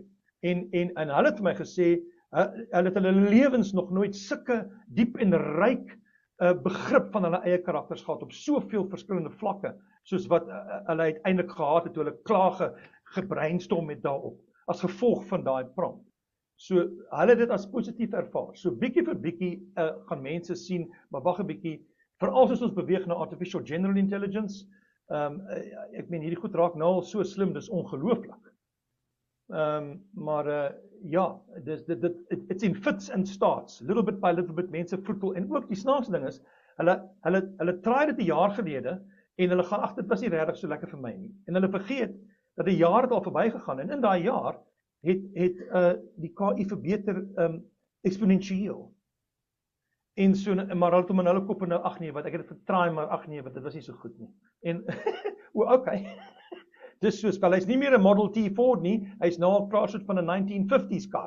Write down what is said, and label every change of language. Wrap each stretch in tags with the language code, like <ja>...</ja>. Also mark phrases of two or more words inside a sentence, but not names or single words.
<af>En hulle het vir my gesê, hulle het hulle lewens nog nooit sulke diep en ryk begrip van hulle eie karakters gehad op soveel verskillende vlakke, soos wat hulle uiteindelik gehad het toe hulle klaar gebrainstorm het daarop, as gevolg van daai prompt. So, hulle het dit as positief ervaar. So, bietjie vir bietjie gaan mense sien, maar wag 'n bietjie, veral as ons beweeg na</af> <en>artificial general intelligence,</en> <af>ek meen hierdie goed raak nou al so slim, dis ongelooflik. Maar ja,</af> <en>it's in fits and starts, little bit by little bit,</en> <af>mense voetel, en ook die snaakse ding is, hulle try dit 'n jaar gelede, en hulle gaan, dit was nie regtig so lekker vir my nie, en hulle vergeet, dat 'n jaar het al verby gegaan, en in daai jaar, het die KI verbeter exponentieel, en so, maar hulle het hom in hulle kop en nou, ag nee, wat, ek het dit vertraai, maar ag nee, wat, dit was nie so goed nie, en, okay, dis soos, wel, hy's nie meer 'n Model T Ford nie, hy's nou al praat van 'n 1950s kar.</af>